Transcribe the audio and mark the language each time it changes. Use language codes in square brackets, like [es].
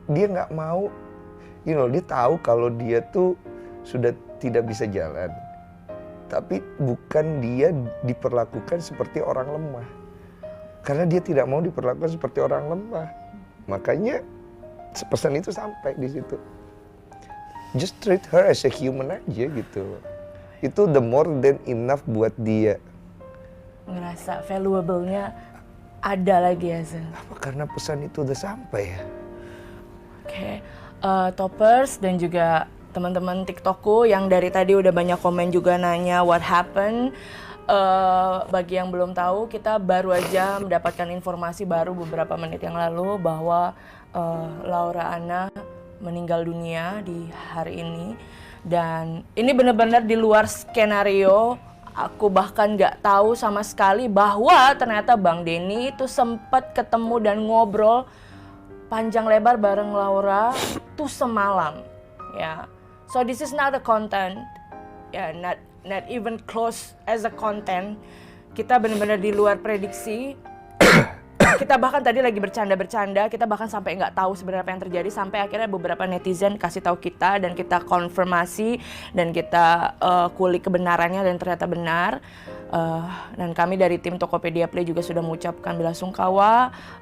[id] Dia nggak mau, dia tahu kalau dia tuh sudah tidak bisa jalan. Tapi bukan dia diperlakukan seperti orang lemah. Karena dia tidak mau diperlakukan seperti orang lemah. Makanya pesan itu sampai di situ. [en] Just treat her as a human [id] aja gitu. Itu [en] the more than enough [id] buat dia. Ngerasa valuable-nya ada lagi ya, Zen. Apa karena pesan itu udah sampai ya? Oke, Toppers dan juga teman-teman TikTokku yang dari tadi udah banyak komen juga nanya [en] what happened. [id] Bagi yang belum tahu, kita baru aja mendapatkan informasi baru beberapa menit yang lalu bahwa Laura Anna meninggal dunia di hari ini. Dan ini benar-benar di luar skenario. Aku bahkan nggak tahu sama sekali bahwa ternyata Bang Denny itu sempat ketemu dan ngobrol panjang lebar bareng Laura tuh semalam, ya. [en] So this is not a content, [id] ya, [en] not even close as a content. [id] Kita benar-benar di luar prediksi. Kita bahkan tadi lagi bercanda-bercanda, kita bahkan sampai nggak tahu sebenarnya apa yang terjadi, sampai akhirnya beberapa netizen kasih tahu kita dan kita konfirmasi dan kita kulik kebenarannya dan ternyata benar. Dan kami dari tim Tokopedia Play juga sudah mengucapkan belasungkawa.